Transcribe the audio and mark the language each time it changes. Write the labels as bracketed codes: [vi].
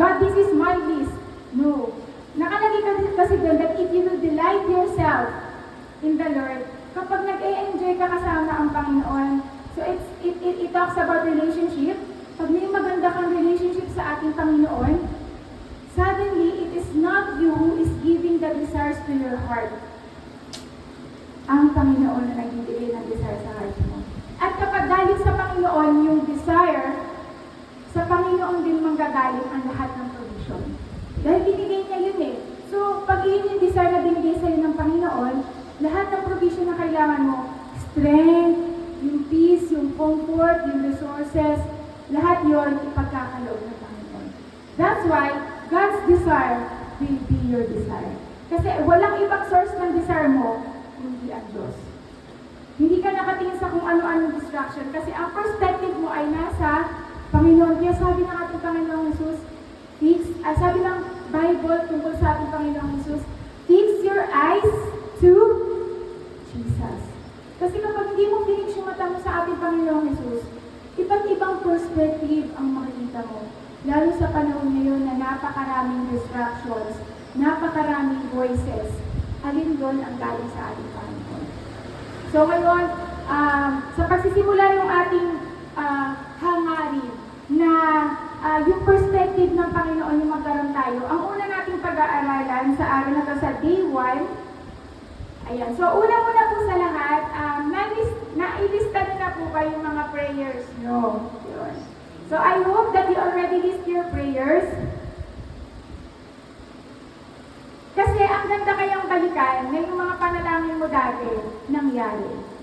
[en] God, this is my list. No. [tl] Nakalagay kasi doon [en] that if you will delight yourself in the Lord, [tl] kapag nag-e-enjoy ka kasama ang Panginoon, [en] so it talks about relationship. [tl] Pag may maganda kang relationship sa ating Panginoon, [en] suddenly, it is not you who is giving the desires to your heart. [tl] Ang Panginoon na nagbibigay ng desire sa heart mo. At kapag galing sa Panginoon yung desire, sa Panginoon din manggagaling ang lahat ng provision. Dahil binigay niya yun eh. So, pag yun yung desire na binigay sa'yo ng Panginoon, lahat ng provision na kailangan mo, strength, yung peace, yung comfort, yung resources, lahat yun ipagkakaloob ng Panginoon. [en] That's why, God's desire will be your desire. [tl] Kasi walang ibang source ng desire mo, hindi ang Diyos. Hindi ka nakatingin sa kung ano-anong distraction kasi ang perspective mo ay nasa Panginoon. Kaya sabi ng ating Panginoong Jesus, sabi ng Bible tungkol sa ating Panginoong Jesus, [en] fix your eyes to Jesus. [tl] Kasi kapag hindi mo finish yung mata mo sa ating Panginoong Jesus, iba't ibang perspective ang makikita mo. Lalo sa panahon ngayon na napakaraming distractions, napakaraming voices, alin doon ang galing sa ating Panginoon. So ngayon, sa pagsisimula ng ating hangarin na yung perspective ng Panginoon yung magkaroon tayo, ang una nating pag-aaralan sa araw na to sa day 1, ayan. So una-una po sa lahat, nailista nyo na po ba yung mga prayers nyo? Yun. [en] So I hope that you already list your prayers. [tl] Kasi ang ganda kayang balikan na yung mga panalangin mo dati nangyari.